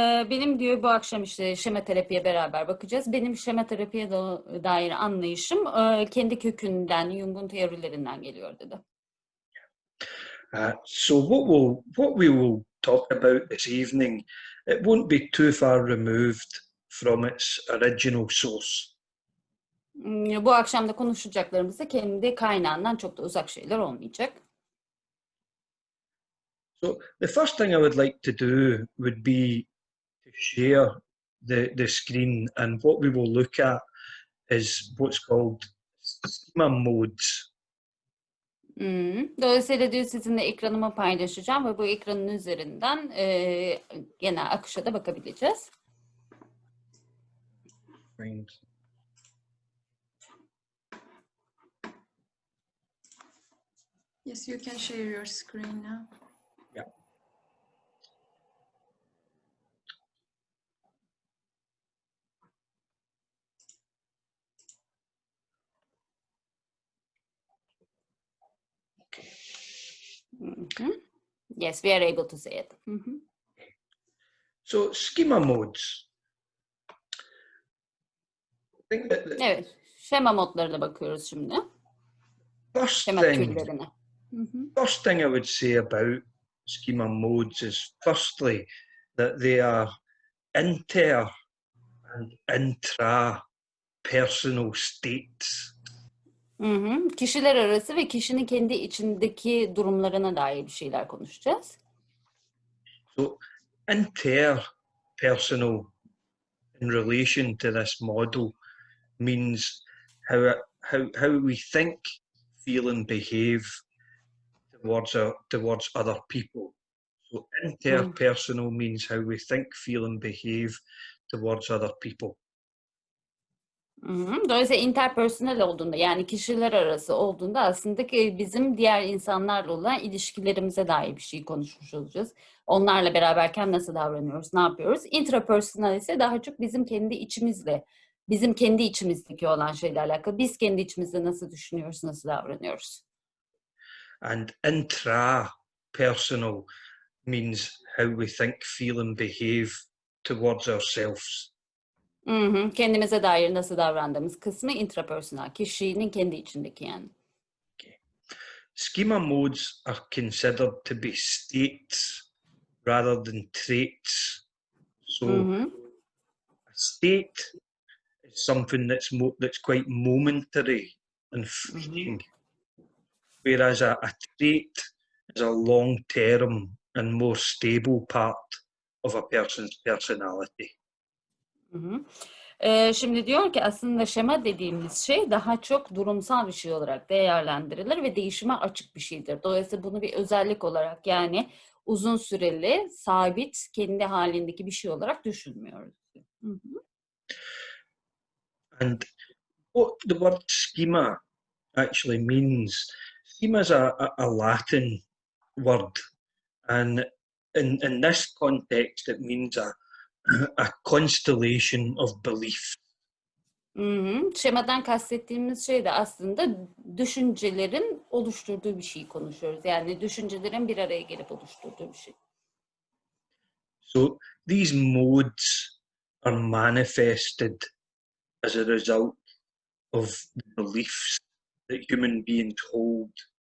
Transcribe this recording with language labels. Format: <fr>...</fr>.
<tr>Benim diyor bu akşam işte şema terapiye beraber bakacağız. Benim şema terapiye dair anlayışım kendi kökünden, Jung'un teorilerinden geliyor dedi.</tr> <en>So what we will talk about this evening, it won't be too far removed from its original source.</en> <tr>Bu akşam da konuşacaklarımız da kendi kaynağından çok da uzak şeyler olmayacak.</tr> <en>So the first thing I would like to do would be to share the screen, and what we will look at is what's called schema modes.</en> <tr>Dolayısıyla diyor sizinle ekranımı paylaşacağım ve bu ekranın üzerinden genel akışa da bakabileceğiz.</tr> <en>Yes, you can share your screen now. Yeah. Yes, we are able to see it. So schema modes.</en> <tr>Evet, şema modlarına bakıyoruz şimdi.</tr> <en>First thing I would say about schema modes is firstly that they are inter and intra-personal states.</en> <tr>Kişiler arası ve kişinin kendi içindeki durumlarına dair bir şeyler konuşacağız.</tr> <en>So, interpersonal in relation to this model means how we think, feel, and behave towards other people. So, interpersonal means how we think, feel, and behave towards other people.</en> <tr>Dolayısıyla interpersonal olduğunda, yani kişiler arası olduğunda aslında ki bizim diğer insanlarla olan ilişkilerimize dair bir şey konuşmuş olacağız. Onlarla beraberken nasıl davranıyoruz, ne yapıyoruz? Intrapersonal ise daha çok bizim kendi içimizle, bizim kendi içimizdeki olan şeylerle alakalı. Biz kendi içimizde nasıl düşünüyoruz, nasıl davranıyoruz?</tr> <en>And intrapersonal means how we think, feel, and behave towards ourselves.</en> <tr>Kendimize dair nasıl davrandığımız kısmı intrapersonal, kişinin kendi içindeki yani.</tr> <en>Okay. Schema modes are considered to be states rather than traits. So a state is something that's quite momentary and fleeting, whereas a trait is a long-term and more stable part of a person's personality.</en> <tr>Şimdi diyor ki aslında şema dediğimiz şey daha çok durumsal bir şey olarak değerlendirilir ve değişime açık bir şeydir. Dolayısıyla bunu bir özellik olarak, yani uzun süreli, sabit, kendi halindeki bir şey olarak düşünmüyoruz.</tr> <en>And what the word schema actually means, schema is a Latin word, and in this context it means a constellation of beliefs.</en> <tr>Şemadan kastettiğimiz şey de aslında düşüncelerin oluşturduğu bir şeyi konuşuyoruz. Yani düşüncelerin bir araya gelip oluşturduğu bir şey.</tr> <en>So these modes are manifested as a result of the beliefs that human beings hold.</en>